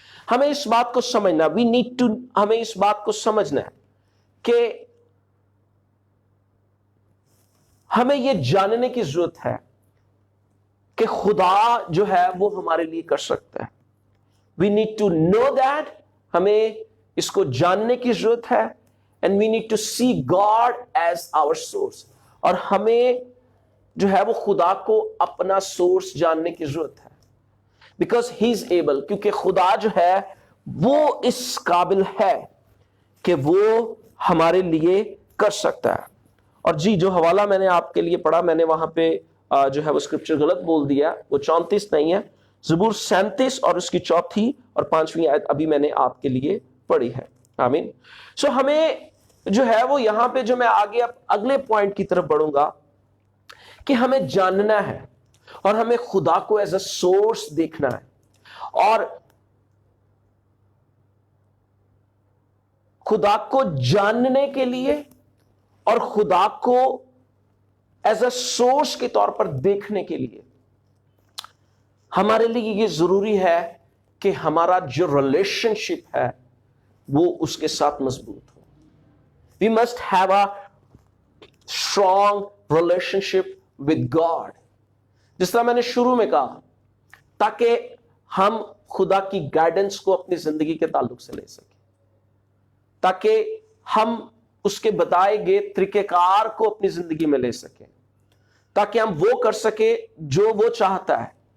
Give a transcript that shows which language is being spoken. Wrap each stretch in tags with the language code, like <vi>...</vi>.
<ur>ہمیں اس بات کو سمجھنا، ہمیں اس بات کو سمجھنا ہے کہ ہمیں یہ جاننے کی ضرورت ہے کہ خدا جو ہے وہ ہمارے لیے کر سکتا ہے.</ur> <en>We need to know that.</en> <ur>ہمیں اس کو جاننے کی ضرورت ہے.</ur> <en>And we need to see God as our source.</en> <ur>اور ہمیں جو ہے وہ خدا کو اپنا سورس جاننے کی ضرورت ہے.</ur> <en>Because he is able.</en> <ur>کیونکہ خدا جو ہے وہ اس قابل ہے کہ وہ ہمارے لیے کر سکتا ہے. اور جی جو حوالہ میں نے آپ کے لیے پڑھا، میں نے وہاں پہ جو ہے وہ اسکرپچر غلط بول دیا، وہ 34 نہیں ہے، زبور 37 اور اس کی 4 اور 5 آیت ابھی میں نے آپ کے لیے پڑھی ہے. آمین. سو ہمیں جو ہے وہ یہاں پہ جو میں آگے اگلے پوائنٹ کی طرف بڑھوں گا کہ ہمیں جاننا ہے اور ہمیں خدا کو</ur> <en>as a source</en> <ur>دیکھنا ہے، اور خدا کو جاننے کے لیے اور خدا کو</ur> <en>as a source</en> <ur>کے طور پر دیکھنے کے لیے ہمارے لیے یہ ضروری ہے کہ ہمارا جو ریلیشن شپ ہے وہ اس کے ساتھ مضبوط ہو.</ur> <en>We must have a strong relationship with God.</en> <ur>جس طرح میں نے شروع میں کہا، تاکہ ہم خدا کی گائیڈنس کو اپنی زندگی کے تعلق سے لے سکیں، تاکہ ہم اس کے بتائے گئے طریقہ کار کو اپنی زندگی میں لے سکیں، تاکہ ہم وہ کر سکیں جو وہ چاہتا ہے.</ur>